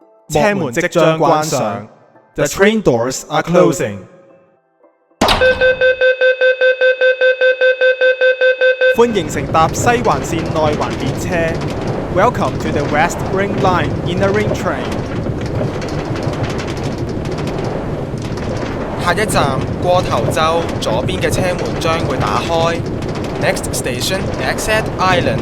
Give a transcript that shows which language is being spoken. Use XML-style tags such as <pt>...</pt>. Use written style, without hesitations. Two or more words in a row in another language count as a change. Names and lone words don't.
<yue>車門即將關上。</yue> <en>The train doors are closing.</en> <yue>歡迎乘搭西環線內環列車。</yue> <en>Welcome to the West Ring Line Inner Ring Train.</en> <yue>下一站過頭洲，左邊嘅車門將會打開。</yue> <en>Next station, Exit Island.</en>